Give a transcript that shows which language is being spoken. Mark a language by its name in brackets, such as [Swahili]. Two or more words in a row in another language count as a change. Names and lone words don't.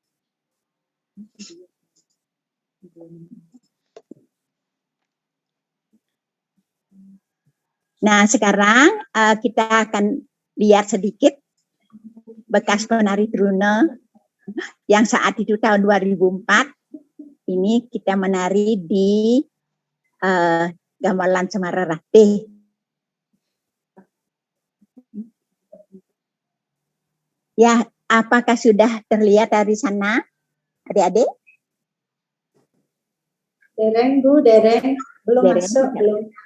[Indonesian] Nah, sekarang kita akan lihat sedikit bekas penari Truna yang saat itu tahun 2004. Ini kita menari di Gamelan Semara Ratih. Ya, apakah sudah terlihat dari sana, adik-adik? [Balinese] Dereng, Bu, dereng. [Indonesian] Belum Dereng, masuk, belum.